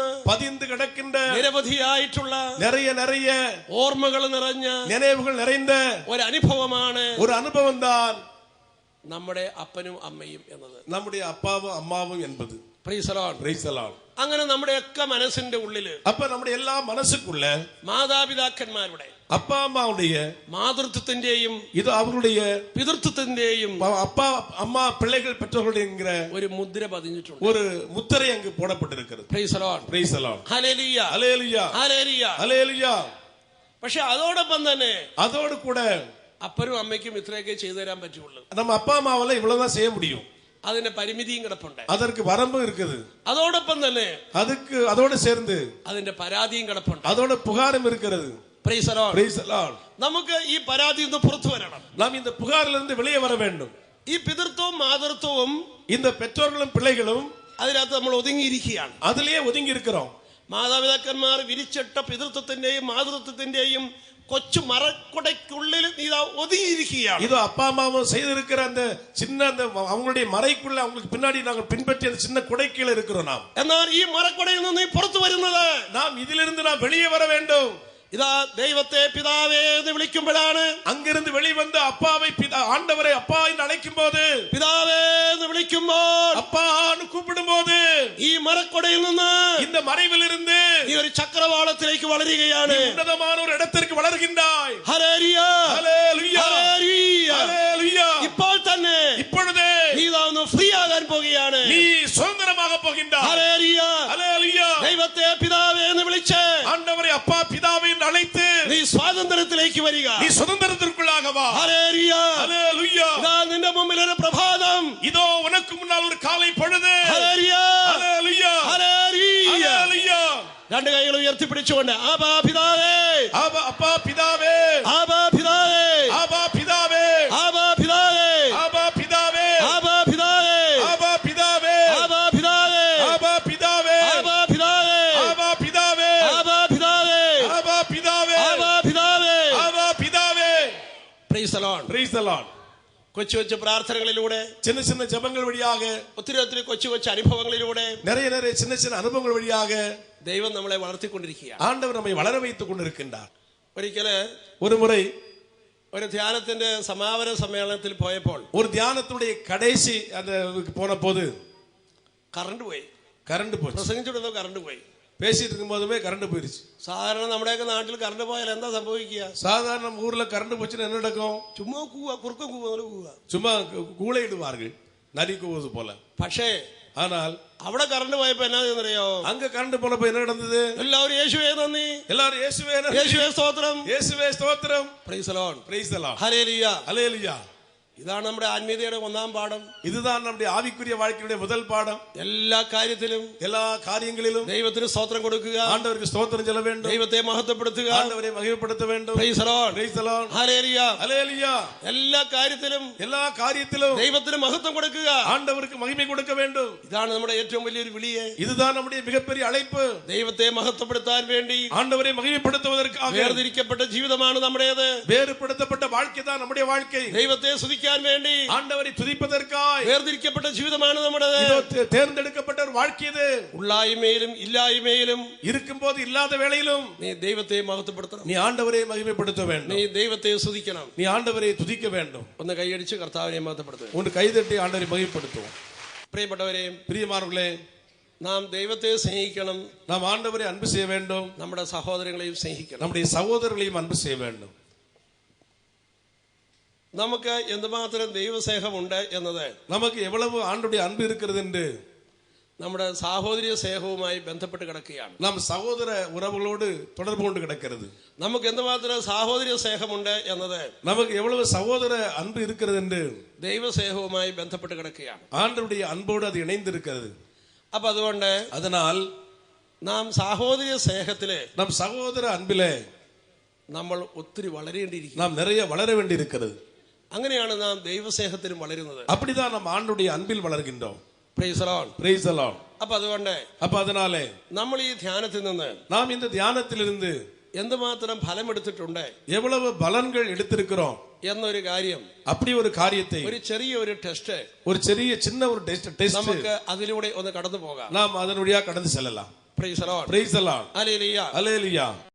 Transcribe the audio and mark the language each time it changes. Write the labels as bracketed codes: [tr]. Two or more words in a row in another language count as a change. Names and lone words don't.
[ta] பதிந்து கிடக்கின்ற [ml] നിരവധിയായിട്ടുള്ള [ta] நிறைய [ml] ഓർമ്മകൾ നിറഞ്ഞ [ta] நினைவுகள் நிறைந்த [ml] ഒരു അനുഭവമാണ് [ta] ஒரு அனுபவம் தான் [ml] നമ്മുടെ അപ്പനും അമ്മയും എന്നത്. [ta] நம்முடைய அப்பாவும் அம்மாவும் என்பது. [en] Praise the Lord. Praise the Lord. [ml] അങ്ങനെ നമ്മുടെയൊക്കെ മനസ്സിന്റെ ഉള്ളില്, [ta] அப்ப நம்முடைய எல்லா மனசுக்குள்ள [ml] മാതാപിതാക്കന്മാരുടെ, [ta] அப்பா அம்மாவுடைய [ml] മാതൃത്വത്തിന്റെയും [ta] இது அவர்களுடைய [ml] പിതൃത്വത്തിന്റെയും [ta] அப்பா அம்மா பிள்ளைகள் பெற்றோர்களுங்கிற [ml] ഒരു മുദ്ര പതിഞ്ഞിട്ടുണ്ട്. [ta] ஒரு முத்திரை அங்கு போடப்பட்டிருக்கிறது. [en] Praise the Lord. Praise the Lord. [ml] ഹല്ലേലൂയ. [ta] ஹல்லேலூயா. [ml] ഹല്ലേലൂയ. [ta] ஹல்லேலூயா. [ml] പക്ഷെ അതോടൊപ്പം തന്നെ [ta] அதோடு கூட [ml] അപ്പനും അമ്മയ്ക്കും ഇത്രയൊക്കെ ചെയ്തു തരാൻ പറ്റുള്ളൂ. [ta] நம்ம அப்பா அம்மாவால இவ்வளவுதான் செய்ய முடியும். [ml] അതിന്റെ പരിമിതിയും കിടപ്പുണ്ട്. [ta] அதற்கு வரம்பு இருக்குது. [ml] അതോടൊപ്പം തന്നെ [ta] அதோடு சேர்ந்து [ml] അതിന്റെ പരാതിയും കിടപ്പുണ്ട്. [ta] அதோட புகாரும் இருக்கிறது. [en] Praise the Lord. Praise the Lord. [ml] നമുക്ക് ഈ പരാതിയിൽ നിന്ന് പുറത്തു വരണം. [ta] நாம் இந்த புகாரிலிருந்து வெளியே வர வேண்டும். [ml] ഈ പിതൃത്വവും മാതൃത്വവും [ta] இந்த பெற்றோர்களும் பிள்ளைகளும் [ml] അതിനകത്ത് നമ്മൾ ഒതുങ്ങിയിരിക്കുകയാണ്. [ta] அதிலேயே ஒதுங்கி இருக்கிறோம். [ml] മാതാപിതാക്കന്മാർ വിരിച്ചിട്ട പിതൃത്വത്തിന്റെയും മാതൃത്വത്തിന്റെയും കൊച്ചു മറക്കുടയ്ക്കുള്ളിൽ നീതാ ഒതുങ്ങിയിരിക്കുകയാണ്. [ta] இதோ அப்பா அம்மாவும் செய்திருக்கிற அந்த சின்ன அந்த அவங்களுடைய மறைக்குள்ள அவங்களுக்கு பின்னாடி நாங்கள் பின்பற்றிய அந்த சின்ன குடைக்கீழ இருக்கிறோம் நாம். [ml] എന്നാൽ ഈ മറക്കുടയിൽ നിന്ന് പുറത്തു വരുന്നത് [ta] நாம் இதிலிருந்து நாம் வெளியே வர வேண்டும். [ml] ഇതാ ദൈവത്തെ പിതാവേ എന്ന് വിളിക്കുമ്പോഴാണ്. [ta] அங்கிருந்து வெளிவந்து அப்பாவை ஆண்டவரை அப்பா என்று அழைக்கும் போது, [ml] പിതാവേ എന്ന് വിളിക്കുമ്പോൾ, [ta] அப்பான்னு கூப்பிடும் போது, [ml] ഈ മറക്കുടയിൽ നിന്ന് [ta] இந்த മറവിലിருந்து [ml] നീ ഒരു ചക്രവാളത്തിലേക്ക് വളരുകയാണ്. [ta] ഉന്നതமான ഒരു ഇടത്തിലേക്ക് വളരുകിன்றாய். [ml] ഹല്ലേലൂയ [ta] ഹല്ലേലൂയ [ml] ഹല്ലേലൂയ. [ta] ഹല്ലേലൂയ. [ml] ഇപ്പോൾ തന്നെ [ta] இப்பொழுதே [ml] നീ ഒന്ന് ഫ്രീ ആകാൻ പോകുകയാണ്. [ta] நீ சுதந்திரமாக போகின்றாய். [ml] ഹല്ലേലൂയ [ta] ഹല്ലേലൂയ. [ml] ദൈവത്തെ പിതാവേ എന്ന് വിളിച്ച് [ta] ஆண்டவரை அப்பா பிதாவை என்று அழைத்து [ml] നീ സ്വാതന്ത്ര്യത്തിലേക്ക് വരിക. [ta] நீ சுதந்திரத்திற்குள்ளாக வா. [ml] ഹല്ലേലൂയ [ta] ഹല്ലേലൂയ. [ml] ഇതാ നിന്റെ മുമ്പിൽ ഒരു പ്രഭാതം. [ta] இதோ உனக்கு முன்னால் ஒரு காலை பொழுது. [ml] ഹല്ലേലൂയ [ta] ഹല്ലേലൂയ. [ml] ഹല്ലേലൂയ. [ta] ഹല്ലേലൂയ. [ml] രണ്ട് കൈകൾ ഉയർത്തിപ്പിടിച്ചുകൊണ്ട് ആബാ പിതാവേ, [ta] அப்பா பிதாவே, [ml] ആബാ പിതാവേ, [ta] ஆபா பிதாவே, [ml] ആബാ പിതാവേ, [ta] ஆபா பிதாவே, [ml] ആബാ പിതാവേ, [ta] ஆபா பிதாவே, [ml] ആബാ പിതാവേ, [ta] ஆபா பிதாவே, [ml] ആബാ പിതാവേ, [ta] ஆபா பிதாவே, [ml] ആബാ പിതാവേ, [ta] ஆபா பிதாவே, [ml] ആബാ പിതാവേ. [ta] ஆபா பிதாவே. [en] Praise the Lord. Praise the Lord. [ml] കൊച്ചു കൊച്ചു പ്രാർത്ഥനകളിലൂടെ, [ta] சின்ன சின்ன ஜெபங்கள் வழியாக, [ml] ഒത്തിരി ഒത്തിരി കൊച്ചു കൊച്ചു അനുഭവങ്ങളിലൂടെ [ta] நிறைய சின்ன சின்ன அனுபவங்கள் வழியாக [ml] ദൈവം നമ്മളെ വളർത്തിക്കൊണ്ടിരിക്കുകയാണ്. [ta] ஆண்டவர் நம்மை வளர வைத்துக் கொண்டிருக்கின்றார். [ml] ഒരിക്കല് [ta] ஒரு முறை [ml] ഒരു ധ്യാനത്തിന്റെ സമാപന സമ്മേളനത്തിൽ പോയപ്പോൾ [ta] ஒரு தியானத்துடைய கடைசி அந்த போன போது [ml] കറണ്ട് പോയി. [ta] கரண்ட் போச்சு. [ml] പ്രസംഗിച്ചിടുന്ന കറണ്ട് പോയി. [ta] பேசிட்டு இருக்கும் போதுமே கரண்ட் போயிருச்சு. [ml] സാധാരണ നമ്മുടെയൊക്കെ നാട്ടിൽ കറണ്ട് പോയാൽ എന്താ സംഭവിക്കുക? [ta] சாதாரண நம்ம ஊர்ல கரண்ட் போச்சுன்னா என்ன நடக்கும்? [ml] ചുമ്മാ കൂവ, കുറുക്കം കൂവ. [ta] சும்மா கூளையிடுவார்கள், நரி கூவது போல. [ml] പക്ഷേ [ta] ஆனால் [ml] അവിടെ കറണ്ട് പോയപ്പോ എന്നാ ചെയ്യുന്നറിയോ? [ta] அங்க கரண்ட் போனப்ப என்ன நடந்தது? [ml] എല്ലാവരും യേശുവേ നന്ദി, [ta] எல்லாரும் இயேசுவே நன்றி, [ml] യേശുവേ സ്തോത്രം, [ta] இயேசுவே ஸ்தோத்திரம். [en] Praise the Lord. Praise the Lord. [ml] ഹല്ലേലൂയ. [ta] ஹல்லேலூயா. [ml] ഇതാണ് നമ്മുടെ ആത്മീയതയുടെ ഒന്നാം പാഠം. [ta] இதுதான் நம்முடைய ஆவிக்குரிய வாழ்க்கையுடைய முதல் பாடம். [ml] എല്ലാ കാര്യത്തിലും [ta] எல்லா காரியங்களிலும் [ml] ദൈവത്തിന് സ്തോത്രം കൊടുക്കുക, [ta] ஆண்டவருக்கு ஸ்தோத்திரம் சொல்ல வேண்டும், [ml] ദൈവത്തെ മഹത്വപ്പെടുത്തുക. [ta] ஆண்டவரை மகிமைப்படுத்த வேண்டும். [en] Praise the Lord. Praise the Lord. [ml] ഹല്ലേലൂയ. [ta] ஹல்லேலூயா. [ml] എല്ലാ കാര്യത്തിലും [ta] எல்லா காரியத்திலும் [ml] ദൈവത്തിന് മഹത്വം കൊടുക്കുക. [ta] ஆண்டவருக்கு மகிமை கொடுக்க வேண்டும். [ml] ഇതാണ് നമ്മുടെ ഏറ്റവും വലിയൊരു വിളിയെ. [ta] இதுதான் நம்முடைய மிகப்பெரிய அழைப்பு. [ml] ദൈവത്തെ മഹത്വപ്പെടുത്താൻ വേണ്ടി [ta] ஆண்டவரை மகிமைப்படுத்துவதற்காக [ml] വേർതിരിക്കപ്പെട്ട ജീവിതമാണ് നമ്മുടേത്. [ta] வேறுபடுத்தப்பட்ட வாழ்க்கை தான் நம்முடைய வாழ்க்கை. [ml] ദൈവത്തെ സ്തുതിക്കാൻ വേണ്ടി [ta] ஆண்டவரை துதிப்பதற்காய் [ml] വേർതിരിക്കപ്പെട്ട ജീവിതമാണ് നമ്മുടേത്. [ta] இதோ தேர்ந்தெடுக்கப்பட்ட ஒரு வாழ்க்கை இது. [ml] ഉള്ളായ്മയിലും ഇല്ലായ്മയിലും [ta] இருக்கும்போது இல்லாத வேளையிலும் [ml] നീ ദൈവത്തെ മഹത്വപ്പെടുത്തണം. [ta] நீ ആண்டവரை மகிமைப்படுத்த [ml] നീ [ta] வேண்டும். [ml] ദൈവത്തെ സ്തുതിക്കണം. [ta] நீ ஆண்டவரை துதிக்க வேண்டும். [ml] ഒന്ന് കൈയടിച്ച് കർത്താവിനെ മഹത്വപ്പെടുത്തുക. [ta] உன் கைதட்டி ஆண்டவரை மகிமைப்படுத்துவோம். [ml] പ്രിയപ്പെട്ടവരെ, [ta] பிரியமானவர்களே, [ml] നാം ദൈവത്തെ സ്നേഹിക്കണം, [ta] நாம் ஆண்டவரை அன்பு செய்ய வேண்டும், [ml] നമ്മുടെ സഹോദരങ്ങളെയും സ്നേഹിക്കണം. [ta] நம்முடைய சகோதரர்களையும் அன்பு செய்ய வேண்டும். [ml] നമുക്ക് എന്തുമാത്രം ദൈവസ്നേഹമുണ്ട് എന്നത് [ta] நமக்கு எவ்வளவு ஆண்டுடைய அன்பு இருக்கிறது என்று [ml] നമ്മുടെ സാഹോദര്യ സ്നേഹവുമായി ബന്ധപ്പെട്ട് കിടക്കുകയാണ്. [ta] நாம் சகோதர உறவுகளோடு தொடர்பு கொண்டு கிடக்கிறது. [ml] നമുക്ക് എന്തുമാത്രം സാഹോദര്യ സ്നേഹമുണ്ട് എന്നത് [ta] நமக்கு எவ்வளவு சகோதர அன்பு இருக்கிறது என்று [ml] ദൈവസ്നേഹവുമായി ബന്ധപ്പെട്ട് കിടക്കുകയാണ്. [ta] ஆண்டவருடைய அன்போடு அது இணைந்து இருக்கிறது. [ml] അപ്പൊ അതുകൊണ്ട് [ta] அதனால் [ml] നാം സാഹോദര്യ സ്നേഹത്തില് [ta] நம் சகோதர அன்பிலே [ml] നമ്മൾ ഒത്തിരി വളരേണ്ടിയിരിക്കും. [ta] நாம் நிறைய வளர வேண்டி இருக்கிறது. [ml] അങ്ങനെയാണ് നാം ദൈവസ്നേഹത്തിലും വളരുന്നത്. [ta] அப்படிதான் நாம் ஆண்டுடைய அன்பில் வளர்கின்றோம். [en] Praise the Lord. Praise the Lord. [ml] അപ്പൊ അതുകൊണ്ട് [ta] அப்ப அதனாலே [ml] നമ്മൾ ഈ ധ്യാനത്തിൽ നിന്ന് [ta] நாம் இந்த தியானத்திலிருந்து [ml] എന്തുമാത്രം ഫലമെടുത്തിട്ടുണ്ട്, [ta] எவ்வளவு பலன்கள் எடுத்திருக்கிறோம் [ml] എന്നൊരു കാര്യം, [ta] அப்படி ஒரு காரியத்தை, [ml] ഒരു ചെറിയ ടെസ്റ്റ് [ta] ஒரு சின்ன ஒரு டெஸ்ட் [ml] നമുക്ക് അതിലൂടെ ഒന്ന് കടന്നു പോകാം. [ta] நாம் அதன் வழியா கடந்து செல்லலாம். [en] Praise the Lord. Praise the Lord. [ml] ഹല്ലേലൂയ. [ta] Hallelujah.